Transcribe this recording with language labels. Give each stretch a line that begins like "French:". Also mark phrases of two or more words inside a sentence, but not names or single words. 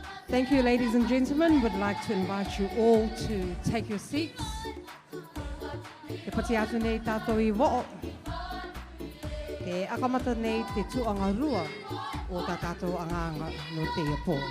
English: Thank you, ladies and gentlemen. Would like to invite you all to take your seats.
Rarotongan: E pati atu nei tātou I wo'o. E akamata nei te tuanga rua o tā tātou anganga no te iapō.